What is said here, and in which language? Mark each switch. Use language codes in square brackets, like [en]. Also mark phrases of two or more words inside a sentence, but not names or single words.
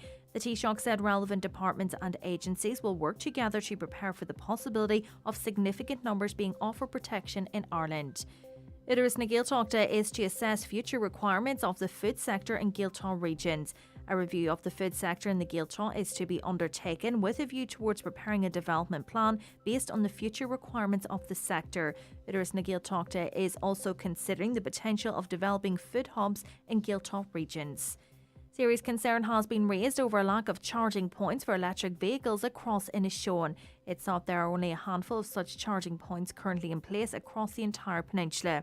[en] The Taoiseach said relevant departments and agencies will work together to prepare for the possibility of significant numbers being offered protection in Ireland. Idiris na Gaeltachta is to assess future requirements of the food sector in Gaeltacht regions. A review of the food sector in the Gaeltacht is to be undertaken with a view towards preparing a development plan based on the future requirements of the sector. Idiris na Gaeltachta is also considering the potential of developing food hubs in Gaeltacht regions. Serious concern has been raised over a lack of charging points for electric vehicles across Inishowen. It's thought there are only a handful of such charging points currently in place across the entire peninsula.